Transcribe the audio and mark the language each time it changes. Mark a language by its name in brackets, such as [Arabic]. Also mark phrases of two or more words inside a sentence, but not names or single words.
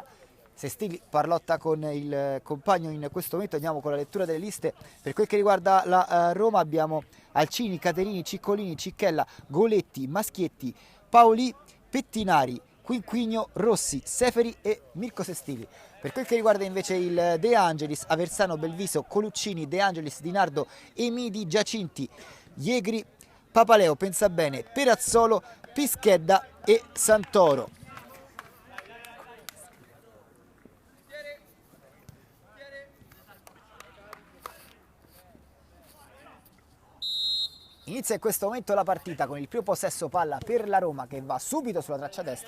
[Italian] Sestili parlotta con il compagno in questo momento. Andiamo con la lettura delle liste. Per quel che riguarda la Roma abbiamo Alcini, Caterini, Ciccolini, Cicchella, Goletti, Maschietti, Paoli, Pettinari, Quinquigno, Rossi, Seferi e Mirko Sestili. Per quel che riguarda invece il De Angelis, Aversano, Belviso, Coluccini, De Angelis, Di Nardo, Emidi, Giacinti, Iegri, Papaleo, Pensabene, Perazzolo, Pischedda e Santoro. Inizia in questo momento la partita con il primo possesso palla per la Roma che va subito sulla traccia destra.